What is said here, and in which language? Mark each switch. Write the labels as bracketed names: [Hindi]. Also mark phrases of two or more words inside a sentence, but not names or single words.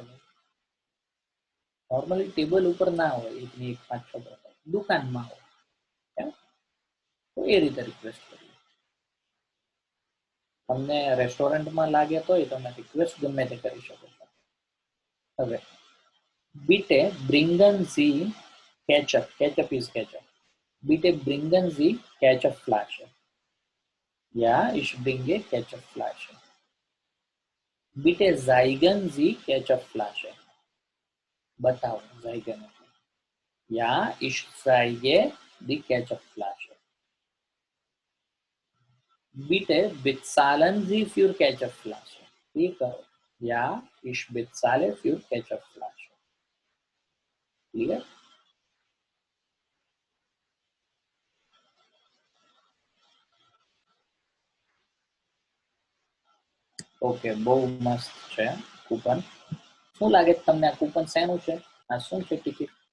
[Gujarati] નોર્મલી ટેબલ ઉપર ના હોય એકની એક 5-6 બોટલ, દુકાનમાં હોય. તો એ રીતે રિક્વેસ્ટ કરીએ. તમને રેસ્ટોરન્ટમાં લાગે તોય તમે રિક્વેસ્ટ ગમે તે કરી શકો છો. [German] હવે bitte bringen Sie Ketchup, [English] Ketchup is Ketchup. [German] Bitte bringen Sie Ketchupflasche. Ja, ich bringe Ketchupflasche. Bitte zeigen Sie Ketchupflasche. [Hindi] बताओ zeigen. [German] Ja, ich zeige die Ketchupflasche. Bitte bezahlen Sie für Ketchupflasche. [Hindi] ये करो. [German] Ja, ich bezahle für Ketchupflasche. Clear? [Gujarati] ઓકે, બહુ મસ્ત છે કૂપન. શું લાગે તમને આ કૂપન શેનું છે? આ શું છે ટિકિટ?